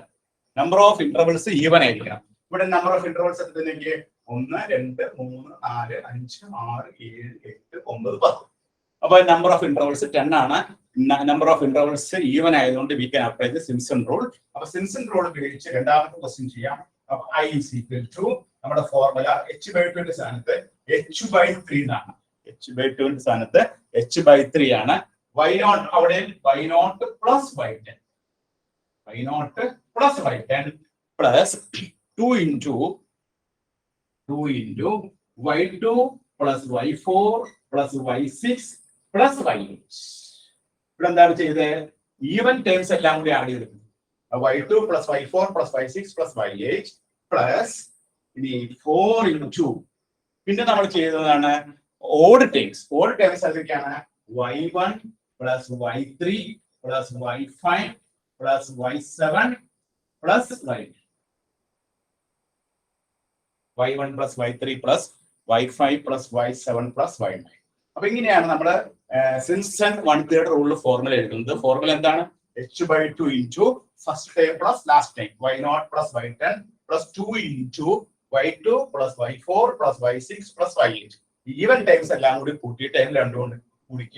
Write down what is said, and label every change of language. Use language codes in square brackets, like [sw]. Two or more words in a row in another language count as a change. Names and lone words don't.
[en] number of intervals even [ml] ആയിരിക്കണം. ഇവിടെ [en] number of intervals [ml] എടുത്തില്ലെങ്കിൽ 1, 2, 3, 4, 5, 6, 7, 8, 9, 10. അപ്പൊ [en] number of intervals [ml] 10 ആണ്. [en] number of intervals even [ml] ആയതുകൊണ്ട് [en] we can apply the Simpson rule. [ml] അപ്പൊ [en] Simpson rule [ml] ഉപയോഗിച്ച് രണ്ടാമത്തെ ക്വസ്റ്റ്യൻ ചെയ്യാം. അപ്പൊ [en] I is equal to [ml] നമ്മുടെ ഫോർമുല h/2 ന്റെ സ്ഥാനത്ത് h/3 എന്നാണ്. h/2 ന്റെ സ്ഥാനത്ത് h/3 ആണ്. [en] y0 അവിടെ y0 plus y10, y0 plus y10 plus 2 into y2 plus y4 plus y6 plus y8. [ml] ഇവിടെ എന്താണ് ചെയ്തത്? [en] even terms [ml] എല്ലാം കൂടി ആഡ് ചെയ്തു. [en] y2 plus y4 plus y6 plus y8 plus ഇനി 4 into [ml] പിന്നെ നമ്മൾ ചെയ്തതാണ് [en] odd terms. odd terms അതൊക്കെയാണ് y1 plus y3 plus y5 plus y7 plus y1 plus y3 plus y5 plus y7 plus y9. [ml] അപ്പൊ ഇങ്ങനെയാണ് നമ്മൾ സിംപ്സൺ 1/3 റൂളിൽ ഫോർമുല എഴുതുന്നത്. [en] ഫോർമുല എന്താണ്? h/2 into first time plus last time y0 plus y10 plus 2 into y2 plus y4 plus y6 plus y8. even times [ml] എല്ലാം കൂടി കൂട്ടിയിട്ട് അതിന് 2 കൊണ്ട് കുടിക്കുക.